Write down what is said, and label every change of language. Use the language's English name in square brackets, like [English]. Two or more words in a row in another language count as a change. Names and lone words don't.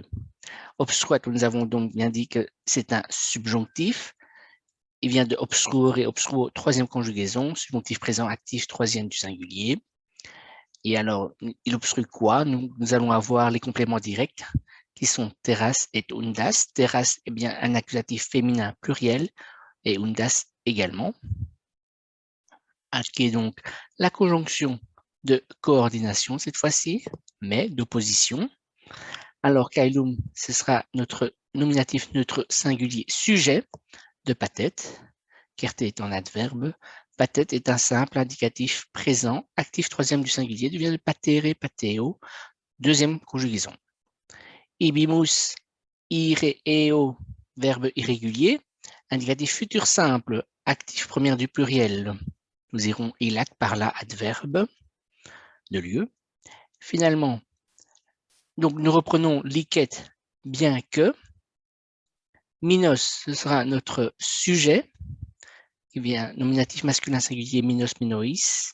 [French] Obstruat, nous avons donc bien dit que c'est un subjonctif. Il vient de [Latin] obstruere, obstruo, [French] troisième conjugaison, subjonctif présent actif, troisième du singulier. Et alors, il obstrue quoi? Nous allons avoir les compléments directs qui sont [Latin] terras et undas. [French] Terras est bien un accusatif féminin pluriel et undas également. Qui est donc la conjonction de coordination cette fois-ci, mais d'opposition. Alors, caelum, ce sera notre nominatif neutre singulier sujet de pathet. Certe est un adverbe. Pathet est un simple indicatif présent, actif troisième du singulier, devient de [Latin] patere, pateo, [French] deuxième conjugaison. [Latin] Ibimus, ire, eo, [French] verbe irrégulier, indicatif futur simple, actif première du pluriel. Nous irons ilac par là, adverbe de lieu. Finalement, donc nous reprenons licet, bien que. Minos, ce sera notre sujet, qui vient nominatif masculin singulier [Latin] minos minois.